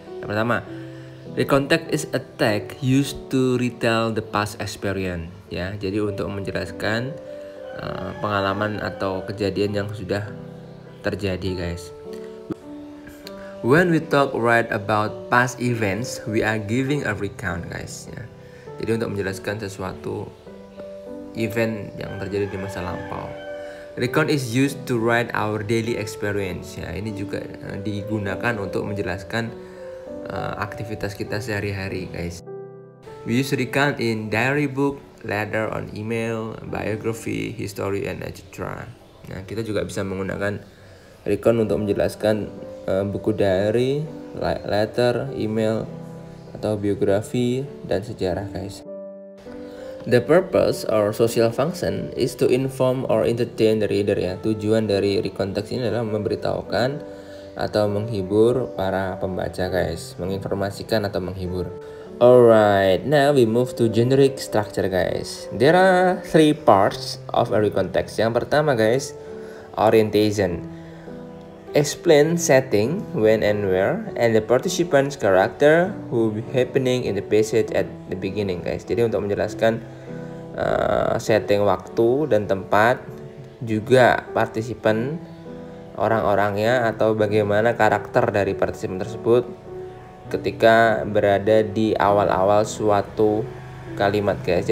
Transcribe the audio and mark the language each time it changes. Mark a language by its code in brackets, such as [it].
[en] Yang pertama, recount text is a text used to retell the past experience ya. [id] Jadi untuk menjelaskan pengalaman atau kejadian yang sudah terjadi guys. [en] When we talk right about past events, we are giving a recount guys ya. [id] Jadi untuk menjelaskan sesuatu event yang terjadi di masa lampau. [en] Recount is used to write our daily experience [id] ya. Ini juga digunakan untuk menjelaskan aktivitas kita sehari-hari guys. [en] We use recount in diary book, letter on email, biography, history, and etc. [id] Nah, kita juga bisa menggunakan recount untuk menjelaskan buku diary, letter, email, atau biografi dan sejarah guys. [en] The purpose or social function is to inform or entertain the reader ya. [id] Tujuan dari recount text ini adalah memberitahukan atau menghibur para pembaca guys, menginformasikan atau menghibur. [en] Alright, now we move to generic structure guys. There are three parts of a recount text. [id] Yang pertama [en] guys, orientation. Explain setting, when and where, and the participant's character who be happening in the passage at the beginning guys. [id] Jadi untuk menjelaskan setting waktu dan tempat, juga partisipan, orang-orangnya, atau bagaimana karakter dari partisipan tersebut ketika berada di awal-awal suatu kalimat guys.